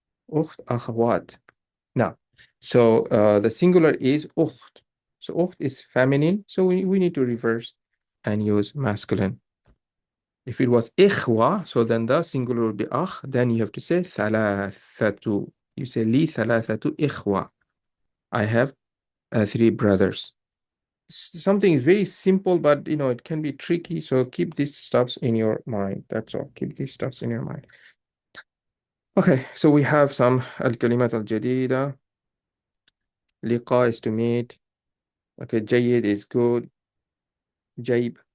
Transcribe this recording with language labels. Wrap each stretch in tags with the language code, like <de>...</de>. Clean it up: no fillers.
<ar>أخت أخوات.</ar> <en>Now, so the singular is أخت. So أخت is feminine, so we need to reverse and use masculine. If it was إخوة, so then the singular would be أخ, then you have to say ثلاثة. You say</en> <ar>لي ثلاثة إخوة.</ar> <en>I have three brothers. Something is very simple, but it can be tricky. So keep these stuffs in your mind. That's all. Keep these stuffs in your mind. Okay, so we have some</en> <ar>الكلمات الجديدة.</ar> <en>لقاء is to meet. Okay, جيد is good. جيب</en>